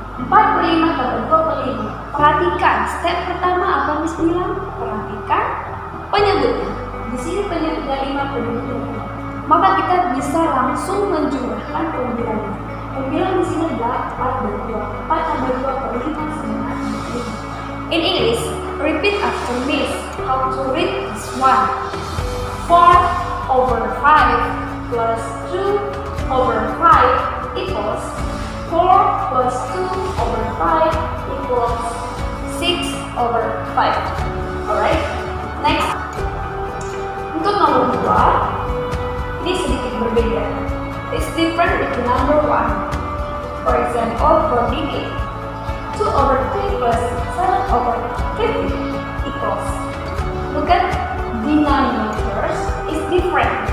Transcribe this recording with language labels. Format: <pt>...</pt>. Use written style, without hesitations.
<id>4/5 tambah 2/5. Perhatikan, step pertama apa Miss bilang? Perhatikan penyebutnya. Di sini penyebutnya 5, penyebutnya 5. Maka kita bisa langsung menjumlahkan pembilangnya. Pembilang di sini adalah 4 dan 2. 4 tambah 2/5 sama dengan 5.</id> <en>In English, repeat after me. How to read this one? 4/5 plus 2/5 equals 4 plus 2/5 equals 6/5. Alright, next.</en> <id>Untuk nomor 2, ini sedikit berbeda.</id> <en>It's different with the number 1. For example, for digit, 2/3 plus 7/50 equals. Look at denominators is different.</en>